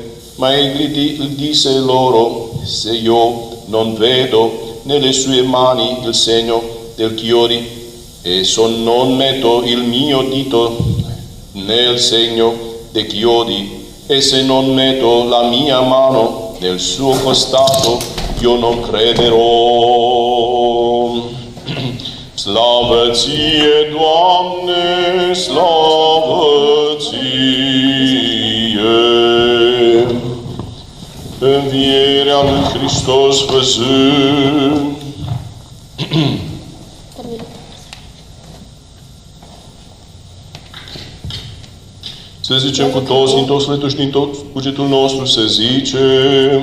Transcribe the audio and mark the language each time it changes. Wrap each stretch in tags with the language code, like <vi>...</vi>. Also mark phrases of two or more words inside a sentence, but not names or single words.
<it>Ma egli disse loro: se io non vedo nelle sue mani il segno del chiodi, e se non metto il mio dito nel segno dei chiodi, e se non metto la mia mano nel suo costato, io non crederò.</it> <ro>Slavă ție, Doamne, slavă ție! Învierea lui Hristos văzând. Să zicem cu toți, din tot sufletul și din tot cugetul nostru, să zicem:</ro>